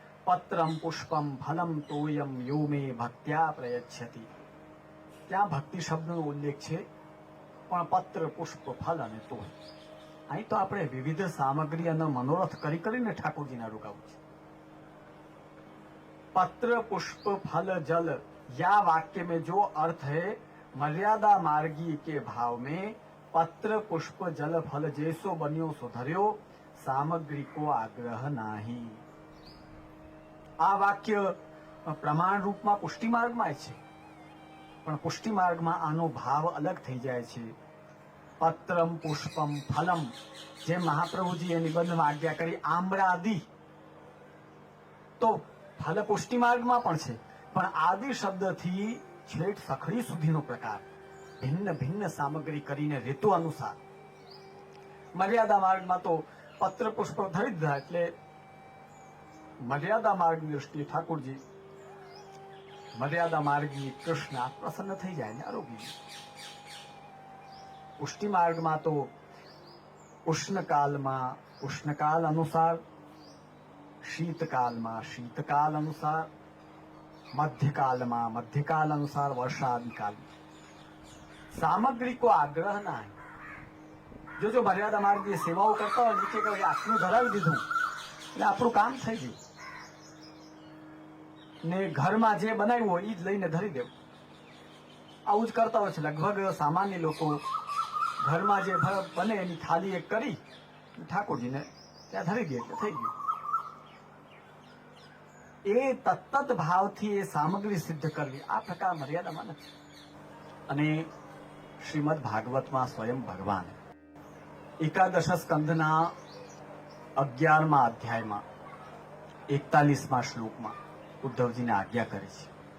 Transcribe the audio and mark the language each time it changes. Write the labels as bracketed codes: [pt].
[sa] પત્રમ પુષ્પમ ફલમ તોયમ યો મે ભક્ત્યા પ્રયચ્છતિ. [gu] ત્યાં ભક્તિ શબ્દનો ઉલ્લેખ છે, પણ પત્ર, પુષ્પ, ફલ અને તોય. અહીં તો આપણે વિવિધ સામગ્રી અને મનોરથ કરી કરીને ઠાકોરજીના રોકાવું છે. [bra] पत्र पुष्प फल जल या वाक्य में जो अर्थ है मर्यादा मार्गी के भाव में पत्र पुष्प जल फल जैसो बन्यो सो धर्यो सामग्री को आग्रह नाही. [gu] આ વાક્ય પ્રમાણ રૂપમાં પુષ્ટિ માર્ગમાં છે, પણ પુષ્ટિ માર્ગમાં આનો ભાવ અલગ થઈ જાય છે. પત્રમ પુષ્પમ ફલમ, જેમ મહાપ્રભુજીએ નિબંધમાં આજ્ઞા કરી આમ્રાદિ, તો ફલ પુષ્ટિ માર્ગમાં પણ છે, પણ આદિ શબ્દથી છેટ સખડી સુધીનો પ્રકાર ભિન્ન ભિન્ન સામગ્રી કરીને ઋતુ અનુસાર. મર્યાદા માર્ગમાં તો પત્ર પુષ્પ ધરી દીધા એટલે મર્યાદા માર્ગની દ્રષ્ટિએ ઠાકોરજી મર્યાદા માર્ગી કૃષ્ણ પ્રસન્ન થઈ જાય ને આરોગી. પુષ્ટિ માર્ગમાં તો ઉષ્ણકાલમાં ઉષ્ણકાલ અનુસાર, શીતકાલમાં શીતકાલ અનુસાર, [bra] मध्यकालમાં मध्यकाल अनुसार वर्षादि काल सामग्री को आग्रह ना है। जो मर्यादा मार्ग [gu] જે સેવાઓ કરતા હોય નીચે કહે આટલું ધરાવી દીધું એટલે આપણું કામ થઈ ગયું ને ઘરમાં જે બનાવ્યું હોય એ જ લઈને ધરી દેવું આવું જ કરતા હોય છે લગભગ સામાન્ય લોકો ઘરમાં જે બને એની થાળી એક કરી ઠાકોરજીને ત્યાં ધરી દે એટલે થઈ ગયું એ તત્ત ભાવથી એ સામગ્રી સિદ્ધ કરવી આ પ્રકાર મર્યાદામાં નથી અને શ્રીમદ ભાગવતમાં સ્વયં ભગવાન એકાદશ સ્કંધના 11મા અધ્યાયમાં 41મા શ્લોકમાં ઉદ્ધવજીને આજ્ઞા કરે છે